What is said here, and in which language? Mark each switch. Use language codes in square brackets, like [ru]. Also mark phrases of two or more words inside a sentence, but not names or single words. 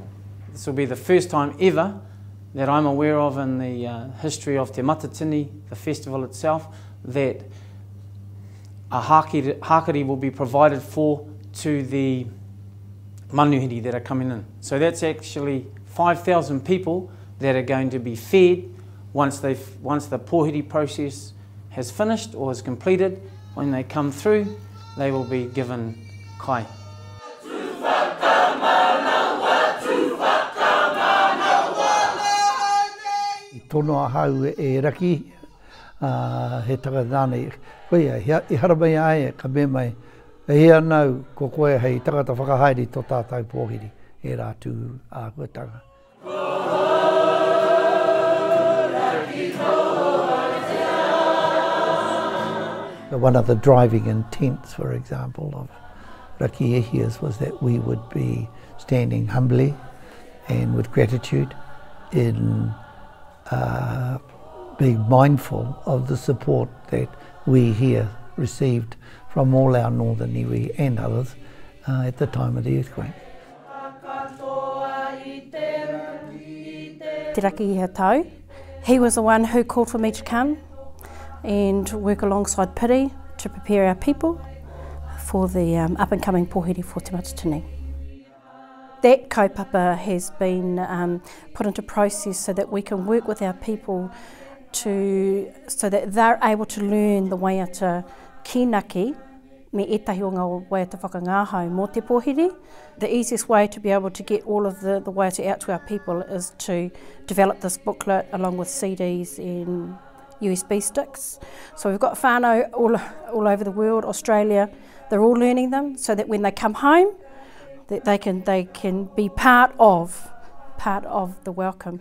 [en] This will be the first time ever that I'm aware of in the history of Te Matatini, the festival itself, that a hakari will be provided for to the manuhiri that are coming in. So that's actually 5,000 people that are going to be fed once the pōwhiri process has finished or is completed. When they come through, they will be given kai. [mi] Tono a hau e raki, he takatane, koia, I haramai ai ka me mai, e hea nau ko koe hei takata whakahaere tō tātou pōwhiri, e rātu a huatanga. [en] One of the driving intents, for example, of Raki Ehias was that we would be standing humbly and with gratitude in being mindful of the support that we here received from all our northern iwi and others at the time of the earthquake. [mi] Te raki iha Tahu. [en] He was the one who called for me to come and work alongside Piri to prepare our people for the up and coming pōwhiri for Te Matatini. That kaupapa has been put into process so that we can work with our people so that they're able to learn the [mi] waiata kinaki me etahi o ngā waiata whakangāhau mō te pōwhiri. [en] The easiest way to be able to get all of the waiata out to our people is to develop this booklet along with CDs and USB sticks. So we've got whānau all over the world, Australia, they're all learning them so that when they come home, that they can be part of the welcome.